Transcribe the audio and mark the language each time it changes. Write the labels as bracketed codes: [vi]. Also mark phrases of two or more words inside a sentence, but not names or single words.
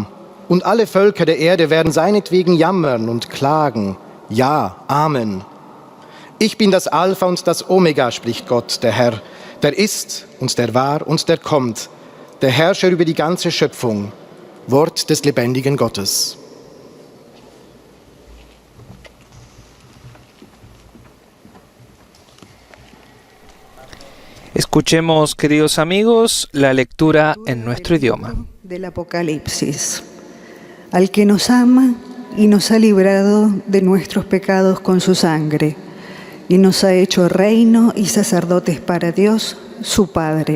[de] Und alle Völker der Erde werden seinetwegen jammern und klagen. Ja, Amen. Ich bin das Alpha und das Omega, spricht Gott, der Herr, der ist und der war und der kommt, der Herrscher über die ganze Schöpfung. Wort des lebendigen Gottes. [es] Escuchemos, queridos amigos, la lectura en nuestro idioma. Del Apocalipsis. Al que nos ama y nos ha librado de nuestros pecados con su sangre, y nos ha hecho reino y sacerdotes para Dios, su Padre.